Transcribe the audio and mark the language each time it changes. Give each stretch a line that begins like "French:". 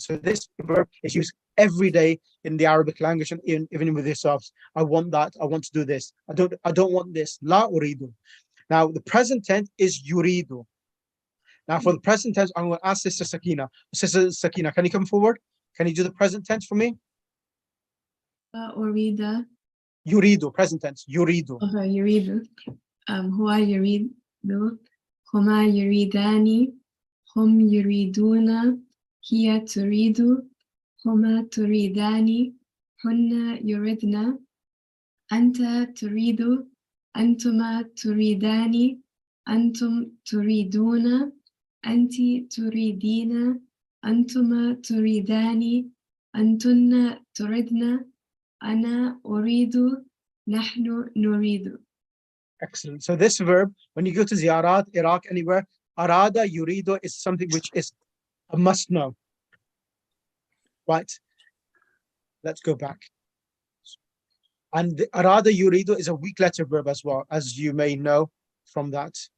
English: So this verb is used every day in the Arabic language, and even with yourselves. I want that. I want to do this. I don't want this.
Arabic: La uridu.
English: Now the present tense is yuridu. Now for the present tense, I'm going to ask Sister Sakina. Sister Sakina, can you come forward? Can you do the present tense for me?
Arabic: أريد
English: Yuridu, present tense. Yuridu.
Arabic: يريد هو يريد هما يريدان هم يريدون هي تريد هما تريدان هن يريدن أنت تريد أنتما تريدان أنتم تريدون أنت تريدين أنتما تريدان أنتن تريدن أنا أريد نحن نريد.
English: Excellent. So this verb, when you go to ziyarat, Iraq, anywhere,
Arabic: arada yuridu
English: is something which is a must know. Right. Let's go back. And the arada yuridu is a weak letter verb as well, as you may know from that.